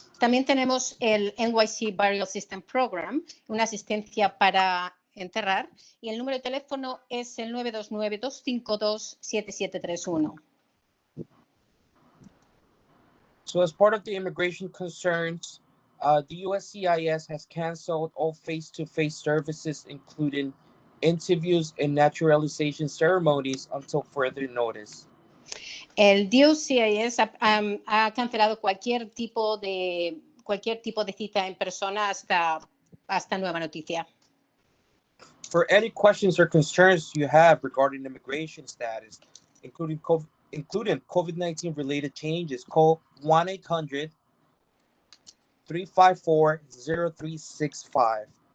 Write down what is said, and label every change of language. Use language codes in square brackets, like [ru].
[es] También tenemos el NYC Burial Assistance Program, una asistencia para enterrar, y el número de teléfono es el 929-252-7731. [en] So as part of the immigration concerns, the USCIS has canceled all face-to-face services, including interviews and naturalization ceremonies until further notice. [es] El USCIS ha cancelado cualquier tipo de cita en persona hasta nueva noticia. [en] For any questions or concerns you have regarding immigration status, including COVID-19 related changes, call 1-800-354-0365.